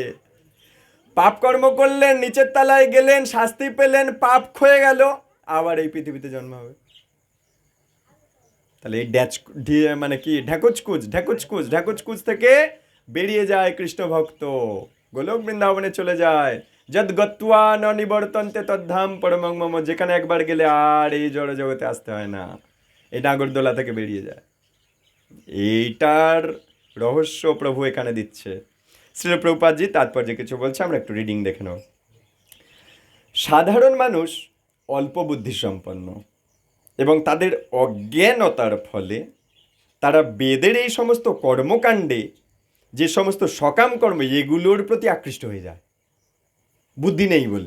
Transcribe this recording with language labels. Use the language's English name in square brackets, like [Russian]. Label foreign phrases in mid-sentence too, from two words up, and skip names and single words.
[Bangla] পাপ কর্ম করলেন, নিচের তলায় গেলেন, শাস্তি পেলেন, পাপ ক্ষয়ে গেল, আবার এই পৃথিবীতে জন্ম হবে। তাহলে এই মানে কি ঢেকুচকুচ থেকে বেরিয়ে যায় কৃষ্ণ ভক্ত, গোলক বৃন্দাবনে চলে যায়। [Sanskrit] যদ গত্বা ন নিবর্তন্তে তদ্ধাম পরমং মম, [Bangla] যেখানে একবার গেলে আর এই জড় জগতে আসতে হয় না, এই নাগরদোলা থেকে বেরিয়ে যায়। এইটার রহস্য প্রভু এখানে দিচ্ছে। শ্রীল প্রভুপাদজি তাৎপর্যে কিছু বলছে, আমরা একটু রিডিং দেখে নেব। সাধারণ মানুষ অল্প বুদ্ধিসম্পন্ন এবং তাদের অজ্ঞানতার ফলে তারা বেদের এই সমস্ত কর্মকাণ্ডে, যে সমস্ত সকাম কর্ম, এগুলোর প্রতি আকৃষ্ট হয়ে যায় বুদ্ধি নেই বলে।